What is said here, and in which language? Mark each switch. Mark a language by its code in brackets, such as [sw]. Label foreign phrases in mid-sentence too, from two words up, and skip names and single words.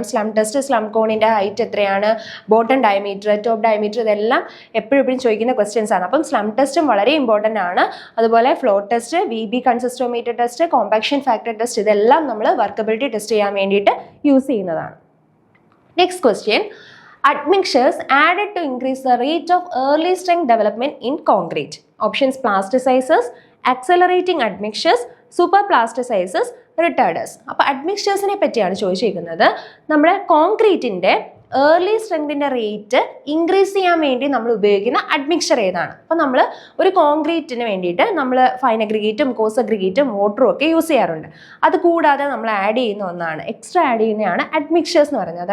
[en] slump test, [ml] സ്ലം കോണിൻ്റെ ഹൈറ്റ് എത്രയാണ്, [en] bottom diameter, top diameter, [ml] ഇതെല്ലാം എപ്പോഴും ചോദിക്കുന്ന ക്വസ്റ്റ്യൻസ് ആണ്. അപ്പം [en] slump test [ml] വളരെ ഇമ്പോർട്ടൻ്റ് ആണ്. അതുപോലെ [en] flow test, VB consistometer test, compaction factor test, [ml] ഇതെല്ലാം നമ്മൾ [en] workability test [ml] ചെയ്യാൻ വേണ്ടിയിട്ട് യൂസ് ചെയ്യുന്നതാണ്. [en] next question, admixtures added to increase the rate of early strength development in concrete. Options: plasticizers, accelerating admixtures, super plasticizers, retarders. [ml] അപ്പോൾ അഡ്മിക്സ്ചേഴ്സിനെ പറ്റിയാണ് ചോദിച്ചിരിക്കുന്നത്. നമ്മുടെ കോൺക്രീറ്റിൻ്റെ [en] early strength rate increase [ml] ചെയ്യാൻ വേണ്ടി നമ്മൾ ഉപയോഗിക്കുന്ന അഡ്മിക്സ്ചർ ഏതാണ്? അപ്പോൾ നമ്മൾ ഒരു കോൺക്രീറ്റിന് വേണ്ടിയിട്ട് നമ്മൾ [en] fine aggregate coarse aggregate [ml] മോട്ടറും ഒക്കെ യൂസ് ചെയ്യാറുണ്ട്. അത് കൂടാതെ നമ്മൾ ആഡ് ചെയ്യുന്ന ഒന്നാണ്, [en] extra add [ml] ചെയ്യുന്നതാണ് അഡ്മിക്സ്ചേഴ്സ് എന്ന് പറയുന്നത്.